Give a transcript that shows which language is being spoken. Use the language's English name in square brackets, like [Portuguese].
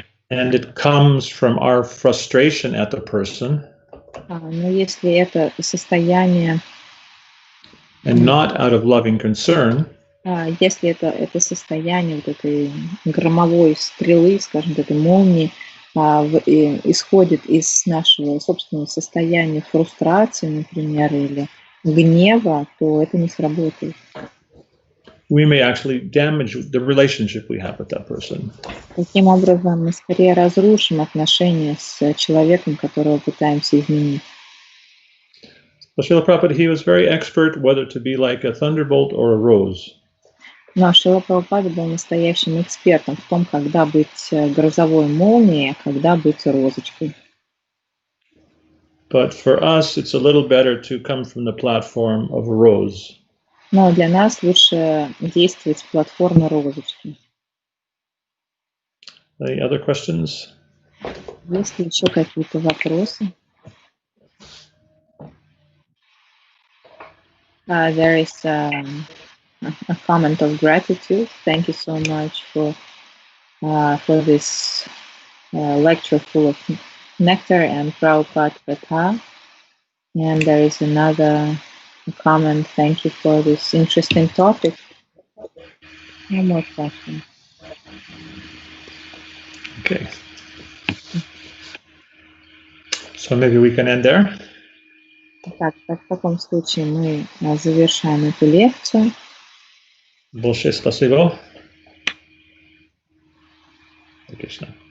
[English] and it comes from our frustration at the person, [Russian] но если это состояние [English] and not out of loving concern, [Russian] если это состояние вот этой громовой стрелы, скажем, этой молнии, исходит из нашего собственного состояния фрустрации, например, или гнева, то это не сработает. [English] We may actually damage the relationship we have with that person. [Russian] Таким образом, мы скорее разрушим отношения с человеком, которого пытаемся изменить. [English] So Srila Prabhupada, he was very expert whether to be like a thunderbolt or a rose. [Russian] Но Шрила Прабхупада был настоящим экспертом в том, когда быть грозовой молнией, а когда быть розочкой. [English] But for us, it's a little better to come from the platform of a rose. [Russian] Но для нас лучше действовать с платформы розочки. [English] Any other questions? [Russian] Есть ли еще какие-то вопросы? [English] There is a comment of gratitude. Thank you so much for this lecture full of nectar and Prabhupada Partha. And there is another comment. Thank you for this interesting topic. No more questions. Okay. So maybe we can end there. [Russian] Так, в таком случае мы завершаем эту лекцию. Большое спасибо. Кришна.